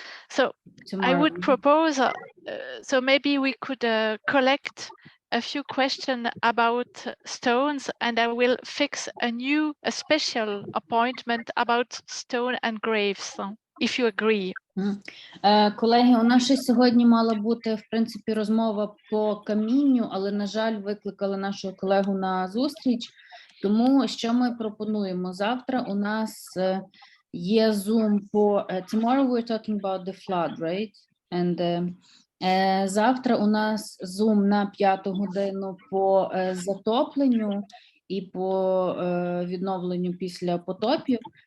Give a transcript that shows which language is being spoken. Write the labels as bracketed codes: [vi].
[en] So tomorrow. I would propose, so maybe we could collect a few questions about stones, and I will fix a special appointment about stone and graves, if you agree. [uk] Колеги, у нас ще сьогодні мала бути, в принципі, розмова по камінню, але, на жаль, викликали нашого колегу на зустріч, Тому що ми пропонуємо? Завтра у нас є Zoom по [en] tomorrow we're talking about the flood, right? [uk] And завтра у нас Zoom на 5-ту годину по затопленню і по відновленню після потопів.